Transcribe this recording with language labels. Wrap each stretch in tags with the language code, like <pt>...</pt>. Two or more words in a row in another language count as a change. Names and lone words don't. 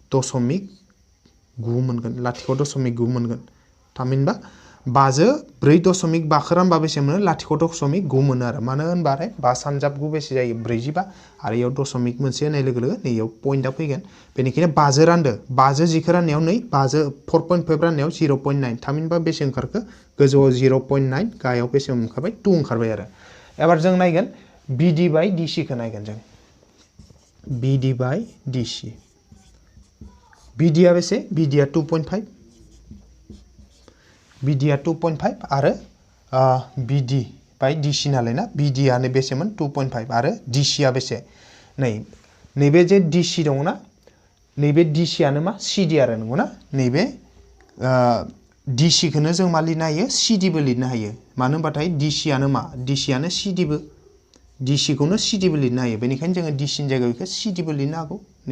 <brx>0.9 मोनगोन 0.9 मोनगोन थामहिनबा 5 जो 4.5 खौ रानबा बेसे मोनो 0.9 मोनो आरो मानो होनबा 5 सानजाब 9 बेसे जायो 45 आरो इयाव दशमिक मोनसे होनाय लोगो लोगो नैयाव पइन्टआ फैगोन बेनिखायनो 5 जो रानदो 5 जो 10 खौ राननायाव नै 5 जो 4.5 राननायाव 0.9 थामहिनबा बेसे ओंखारखो गोजौआव 0.9 गाहायाव बेसे ओंखारबाय 2 ओंखारबाय आरो एबार जों नायगोन BD बाय DC खौ नायगोन जों BD बाय DC BD आ बेसे BD आ 2.5 BD आ 2.5 आरो BD बाय DC नालाय ना BD आनो बेसेमोन 2.5 आरो DC आ बेसे नैबे जे DC दङ ना नैबे DC आनो मा CD आरो नंगौना नैबे DC खौनो जों मा लिरनो हायो CD बो लिरनो हायो मानो होनबाथाय DC आनो मा DC आनो CD बो DC खौनो CD बो लिरनो हायो बेनिखायनो जोङो DC नि जायगायाव इखौ CD बो लिरनो हागौ नै</brx>